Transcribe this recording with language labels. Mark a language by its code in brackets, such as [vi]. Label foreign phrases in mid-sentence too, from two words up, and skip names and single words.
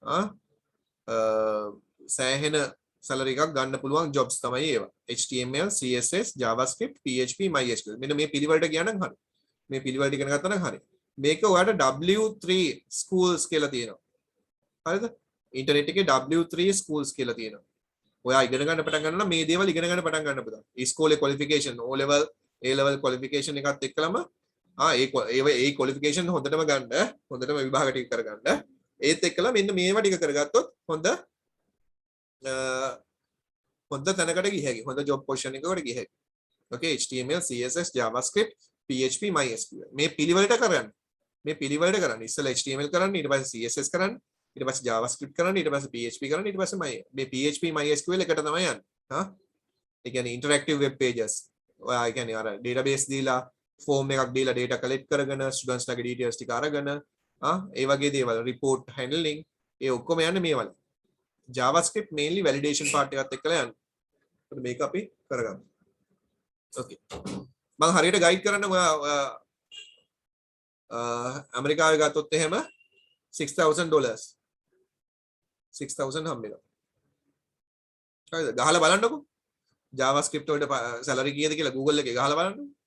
[si] සෑහෙන salary එකක් ගන්න පුළුවන් jobs තමයි ඒවා HTML CSS JavaScript PHP MySQL මෙන්න මේ පිළිවෙලට ගියා නම් හරි මේ පිළිවෙලට ඉගෙන ගත්තා නම් හරි මේක ඔයාලට W3 schools කියලා තියෙනවා හරිද ඉන්ටර්නෙට් එකේ W3 schools කියලා තියෙනවා ඔයා ඉගෙන ගන්න පටන් ගන්නවා නම් මේ දේවල් ඉගෙන ගන්න පටන් ගන්න පුතා ඉස්කෝලේ qualification [en] O level A level qualification [si] එකත් එක්කලම ඒ qualification හොඳටම ගන්න හොඳටම විභාග ටික කරගන්න ඒත් එක්කලා මෙන්න මේවා ටික කරගත්තොත් හොඳ තැනකට ගිය හැකි හොඳ [en] job position [si] එකකට ගිය හැකි okay HTML CSS JavaScript PHP MySQL මේ පිළිවෙලට කරන්න ඉස්සෙල්ලා HTML කරන්න ඊට පස්සේ CSS කරන්න ඊට පස්සේ JavaScript කරන්න ඊට පස්සේ PHP කරන්න ඊට පස්සේ මේ PHP MySQL එකට තමයි යන්නේ ඒ කියන්නේ [en] interactive web pages [si] ඔයා ඒ කියන්නේ අර database දීලා form එකක් දීලා [en] data collect [si] කරගෙන students ලගේ details ටික අරගෙන ඒ වගේ දේවල් [en] report handling [si] ඒ ඔක්කොම යන්නේ මේ වල [en] JavaScript mainly validation part [si] එකත් එක්කලා යන්නේ ඒත් මේක අපි කරගමු okay මම හරියට ගයිඩ් කරන්න ඔයා ඇමරිකාවේ ගත්තොත් එහෙම $6,000 හම්බෙනවා හරිද ගහලා බලන්නකෝ JavaScript වලට salary කීයද කියලා Google එකේ ගහලා බලන්න.